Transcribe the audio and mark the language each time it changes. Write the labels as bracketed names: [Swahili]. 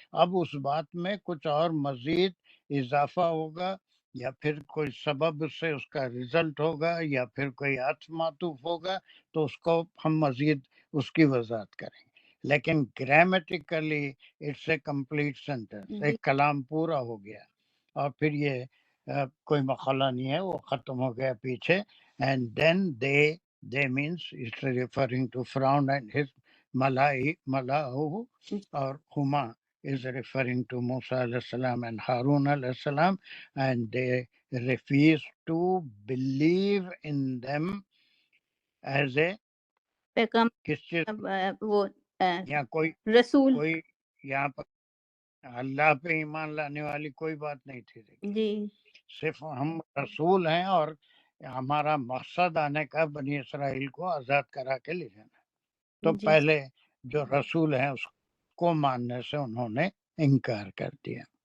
[Urdu] اب اس بات میں کچھ اور مزید اضافہ ہوگا یا پھر کوئی سبب سے اس کا رزلٹ ہوگا یا پھر کوئی عطف معطوف ہوگا تو اس کو ہم مزید اس کی وضاحت کریں گے. [English] لیکن grammatically it's a complete sentence. [Urdu] جی ایک کلام پورا ہو گیا اور پھر یہ کوئی مقالہ نہیں ہے، وہ ختم ہو گیا پیچھے. [English] and then they means it's referring to Firaun and his Malahu, or Huma is referring to Musa alayhi salam and Harun alayhi salam, and they refuse to believe in them as a [Urdu] پیغام کس چیز وہ یا رسول. کوئی یہاں پر اللہ پہ ایمان لانے والی کوئی بات نہیں تھی. دیکھیے جی صرف ہم رسول ہیں اور ہمارا مقصد آنے کا بنی اسرائیل کو آزاد کرا کے لے جانا. تو جی پہلے جو رسول ہیں اس کو ماننے سے انہوں نے انکار کر دیا.